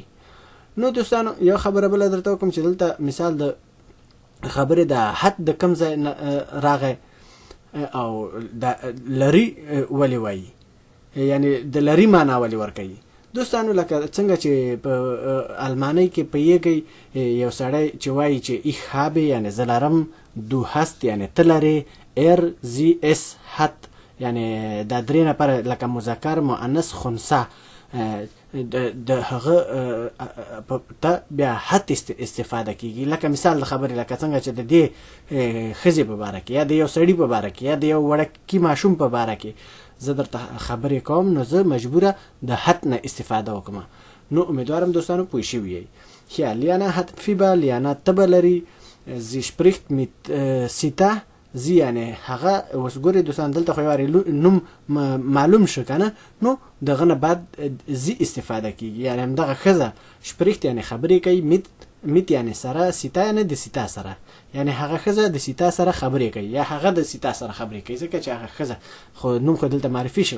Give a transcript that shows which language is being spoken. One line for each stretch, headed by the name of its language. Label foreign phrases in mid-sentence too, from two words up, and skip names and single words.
Pashto: نو دوستانو یو خبره بله درته وکړم چې دلته مثال د خبرې د هت د کوم ځای راغی او د لري ولې وایي، یعنې د لري معنا ولې ورکوي. دوستانو لکه څنګه چې په المانۍ کې پوهېږئ، یو سړی چې وایي چې
German: ich habe
Pashto: یعنې زه لرم،
German: du hast
Pashto: یعنې ته لرې،
German: sie es hat
Pashto: یعنې دا درې نفره لکه مذکر مؤنث خنثی د هغه ته بیا حت استفاده کیږي. لکه مثال د خبرې لکه څنګه چې د دې ښځې په باره کې یا د یو سړي په باره کې یا د یو وړکي ماشوم په باره کې زه درته خبرې کوم، نو زه مجبوره د حت نه استفاده وکړم. نو امیدوارم دوستانو پوه شوي یئ. ښه، لیانا
German: hat Fieber,
Pashto: لیانا تبه لري.
German: sie spricht mit سیتا، زی
Pashto: یعنې هغه. اوس ګورئ دوستان، دلته خو یو نوم معلوم شو که نه، نو دغه نه بعد زی استفاده کیږي، یعنې همدغه ښځه. شپریخت یعنې خبرې کوي، میت یعنې سره، سیتا یعنې د سیتا سره، یعنې هغه ښځه د سیتا سره خبرې کوي یا هغه د سیتا سره خبرې کوي، ځکه چې هغه ښځه خو نوم خو دلته معرفي شو.